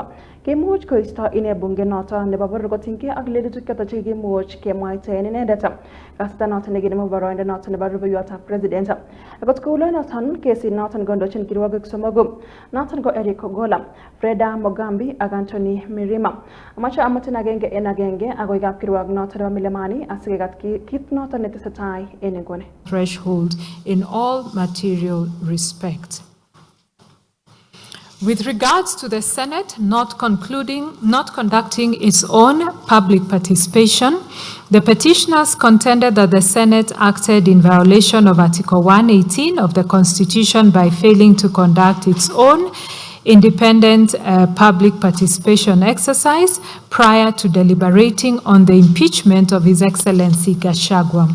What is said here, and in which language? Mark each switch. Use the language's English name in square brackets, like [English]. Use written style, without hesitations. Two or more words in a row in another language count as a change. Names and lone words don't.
[Kalenjin] Kimuch koisto ine bunge noton nebo boror kotinygei ak lelutik choton chekimuch kemwaita en inendet kasita noton nekinemu boroindo noton nebo rubeiwotab president. Akot kou noton kesit noton kondochin kirwogik somoku noton ko Eric Ogolla, Freda Mogambi ak Anthony Mirima. Amache amutin agenge en agenge agoi kapkirwok noton nebo Milimani asikekat kit noton netesetai en inguni. [English] Threshold in all material respect. With regards to the Senate not conducting its own public participation, the petitioners contended that the Senate acted in violation of Article 118 of the Constitution by failing to conduct its own independent public participation exercise prior to deliberating on the impeachment of His Excellency Gachagua.